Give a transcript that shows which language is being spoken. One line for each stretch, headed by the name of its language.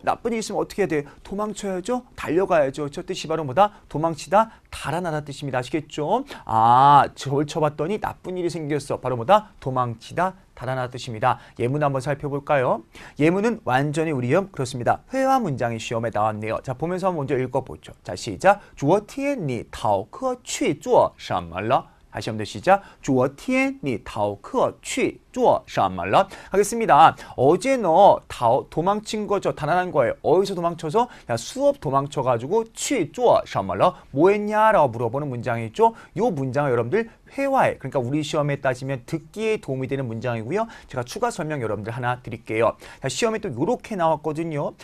Korean: 나쁜 일 있으면 어떻게 해야 돼요? 도망쳐야죠. 달려가야죠. 저 뜻이 바로 뭐다? 도망치다, 달아나다 뜻입니다. 아시겠죠? 아, 저를 쳐봤더니 나쁜 일이 생겼어. 바로 뭐다? 도망치다, 달아나다 뜻입니다. 예문 한번 살펴볼까요? 예문은 완전히 우리요. 그렇습니다. 회화 문장이 시험에 나왔네요. 자, 보면서 먼저 읽어보죠. 자, 시작.
Chinese: 昨天你逃课去做什么了?
Korean: 다시 한번 시작.
Chinese: 昨天你逃课去做什么了?
Korean: 하겠습니다. 어제 너 도망친 거죠. 달아난 거예요. 어디서 도망쳐서? 야, 수업 도망쳐가지고
Chinese: 去做什么了?
Korean: 뭐 했냐라고 물어보는 문장이죠. 이 문장을 여러분들 회화에, 그러니까 우리 시험에 따지면 듣기에 도움이 되는 문장이고요. 제가 추가 설명 여러분들 하나 드릴게요. 자, 시험에 또 이렇게 나왔거든요.